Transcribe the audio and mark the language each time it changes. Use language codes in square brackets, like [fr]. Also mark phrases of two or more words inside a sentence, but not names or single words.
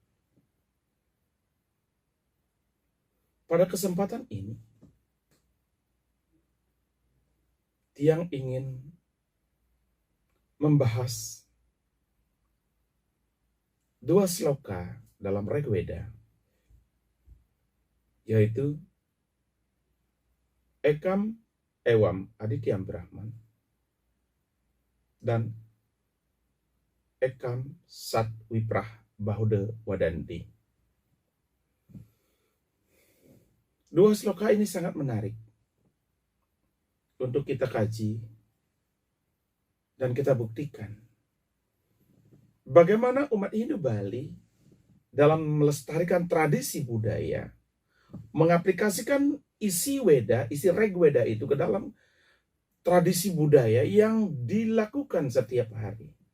[id] Pada kesempatan ini, Tiang ingin membahas dua sloka dalam Rigveda, yaitu [sa] Ekam Ewam Adityam Brahman [id] dan [sa] Ekam Sat Wiprah Bahuda Wadanti. [id] Dua sloka ini sangat menarik untuk kita kaji dan kita buktikan bagaimana umat Hindu Bali dalam melestarikan tradisi budaya mengaplikasikan isi Weda, isi Rigveda itu ke dalam tradisi budaya yang dilakukan setiap hari